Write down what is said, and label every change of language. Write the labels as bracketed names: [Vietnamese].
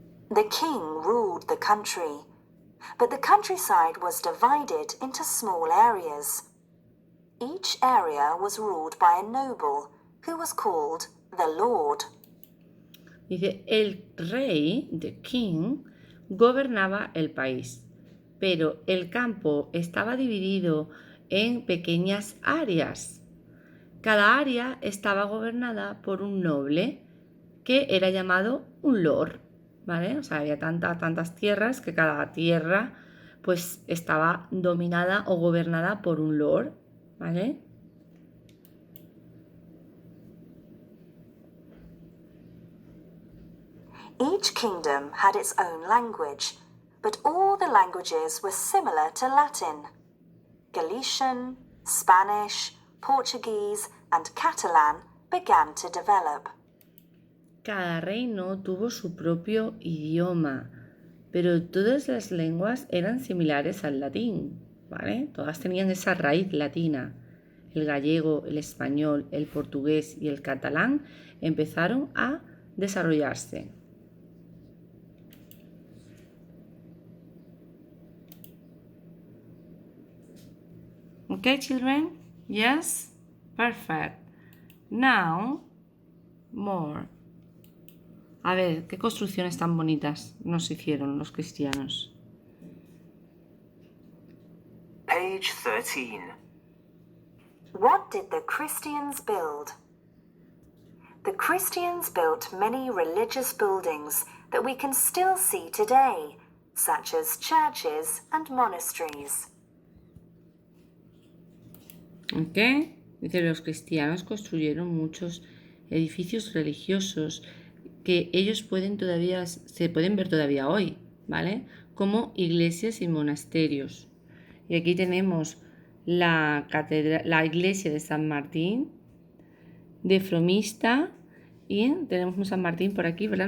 [English] The king ruled the country, but the countryside was divided into small areas. Each area was ruled by a noble, who was called the Lord. [Spanish] Dice, el rey, [English] the king, [Spanish] gobernaba el país, pero el campo estaba dividido en pequeñas áreas. Cada área estaba gobernada por un noble que era llamado un lord, ¿vale? O sea, había tantas tierras que cada tierra pues estaba dominada o gobernada por un lord, ¿vale? [English] Each kingdom had its own language, but all the languages were similar to Latin. Galician, Spanish, Portuguese, and Catalan began to develop. [Spanish] Cada reino tuvo su propio idioma, pero todas las lenguas eran similares al latín, ¿vale? Todas tenían esa raíz latina. El gallego, el español, el portugués y el catalán empezaron a desarrollarse. [English] Okay, children? Yes? Perfect. Now, more. [Spanish] A ver, ¿qué construcciones tan bonitas nos hicieron los cristianos? [English] Page 13. What did the Christians build? The Christians built many religious buildings that we can still see today, such as churches and monasteries. [Spanish] ¿Ok? Dice, los cristianos construyeron muchos edificios religiosos que ellos se pueden ver todavía hoy, ¿vale? Como iglesias y monasterios. Y aquí tenemos la iglesia de San Martín, de Fromista, y tenemos un San Martín por aquí, ¿verdad?